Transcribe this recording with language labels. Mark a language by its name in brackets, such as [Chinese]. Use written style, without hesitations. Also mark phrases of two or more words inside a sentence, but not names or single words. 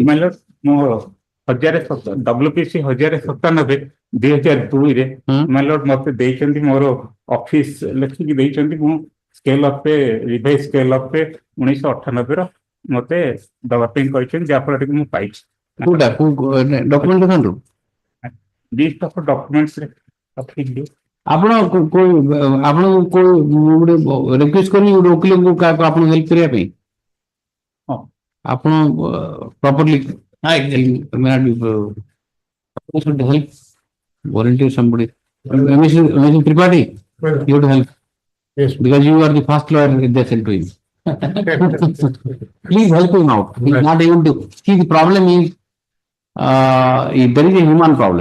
[Odia] ମାଇଲର ମୁଁ WPC 1097/2002 ମାଇଲର ମତେ ଦେଇଛନ୍ତି, ମୋର ଅଫିସ ଲେଖିକି ଦେଇଛନ୍ତି, ମୁଁ [English] scale of revise scale of [Odia] 1998 ମତେ ଦବା ପାଇଁ କହିଛନ୍ତି, ଯାହାଫଳରେ ମୁଁ ପାଇଛି। ଡକୁମେଣ୍ଟ ଦେଖନ୍ତୁ। [English] list of documentsରେ [Odia] ରଖିଲି। ଆପଣ ଗୋଟେ ରିକ୍ୱେଷ୍ଟ କରିବେ ଗୋଟେ ଓକିଲଙ୍କୁ କାହାକୁ ଆପଣ ହେଲ୍ପ କରିବା ପାଇଁ? [English] ଆପଣ ପ୍ରପରଲି help volunteer somebody. Mr. Tripathi, you have to help. Yes, because you are the first lawyer they sent to him. Please help him out. He is not able to. See, the problem is there is a human problem.